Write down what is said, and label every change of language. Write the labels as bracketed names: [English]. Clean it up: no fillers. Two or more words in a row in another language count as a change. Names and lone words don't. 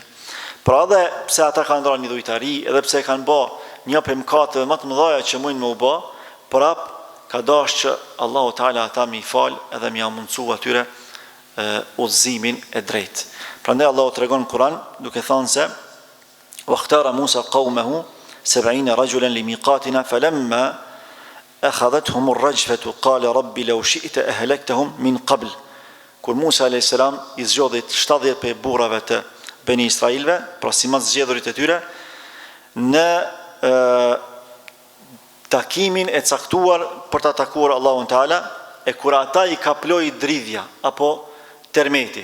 [Albanian] Pra edhe pse ata kanë ndarë një dhujtari, edhe pse kanë bë një prej mëkateve më të mëdha që mundin me u bë, prap ka dashur që Allahu Teala ata më i fal edhe më ia mundsu atyre udhëzimin e drejtë. Prandaj Allahu tregon në Kur'an duke thënë se [Arabic] واختار موسى قومه سبعين رجلا لميقاتنا فلما أخذتهم الرجفة قال ربي لو شئت أهلكتهم من قبل. [Albanian] Kur Musa [Arabic] عليه السلام [Albanian] i zgjodhi 70 prej burrave të Beni Israilëve, pra si mas zgjedhurit e tyre, në takimin e caktuar për ta takuar Allahun Teala, e kur ata i kaploi dridhja apo termeti.